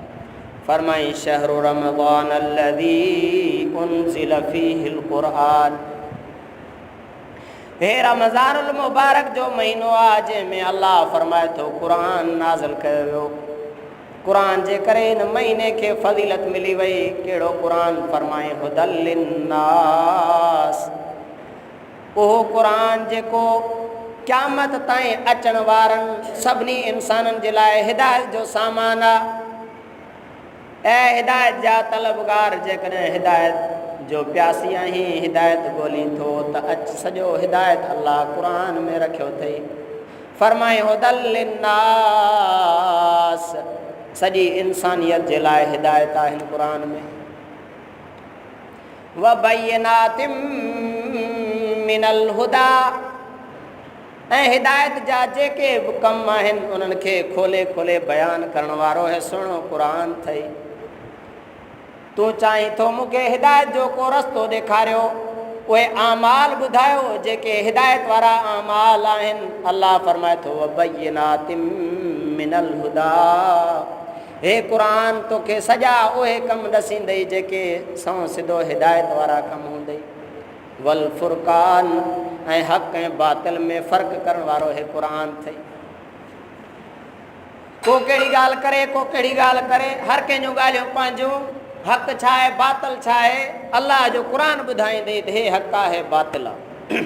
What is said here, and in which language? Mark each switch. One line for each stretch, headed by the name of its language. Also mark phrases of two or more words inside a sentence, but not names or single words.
Sindhi: फरमाई
Arabic: شهر رمضان الذي أنزل فيه القرآن,
Sindhi: हे रमज़ानुल मुबारक जो महीनो आहे जंहिंमें अल्लाह फरमाए थो क़ुरान नाज़िल कयो वियो। क़ुरान जे करे हिन महीने खे फ़ज़ीलत मिली वई। कहिड़ो क़ुरान?
Arabic: फरमाए هدى للناس,
Sindhi: उहो क़ुरान जेको क़यामत ताईं अचण वारनि सभिनी इंसाननि जे लाइ हिदायत जो सामान आहे। ऐं हिदायत जा तलबगार जेकॾहिं हिदायत जो प्यासी आहीं, हिदायत ॻोल्ही थो त अच, सॼो हिदायत अलाह क़ुरान में रखियो अथई।
Arabic: फरमाए هدى للناس,
Sindhi: सॼी इंसानियत जे लाइ हिदायत आहे हिन क़ुरान में।
Arabic: وبينات من الهدى,
Sindhi: ऐं हिदायत जा जेके बि कम आहिनि उन्हनि खे खोले खोले बयानु करण वारो है सुहिणो क़ुरान अथई। तूं चाहीं थो मूंखे हिदायत जो को रस्तो ॾेखारियो, उहे आमाल ॿुधायो जेके हिदायत वारा आमाल आहिनि। अलाह फरमाए थो
Arabic: وبينات من الهدى,
Sindhi: हे क़ुरान तोखे सॼा उहे कम ॾसींदई जेके सौ सिधो हिदायत वारा कम हूंदई।
Arabic: والفرقان,
Sindhi: ऐं हक़ ऐं बातिल में फ़र्क़ु करण वारो हे क़ुरान अथई। को कहिड़ी ॻाल्हि करे, को कहिड़ी ॻाल्हि करे, हर कंहिंजूं ॻाल्हियूं पंहिंजूं, हक़ छा आहे बातिल छा आहे, अलाह जो क़ुरान ॿुधाईंदे त हे हक़ आहे, हे बातिल आहे।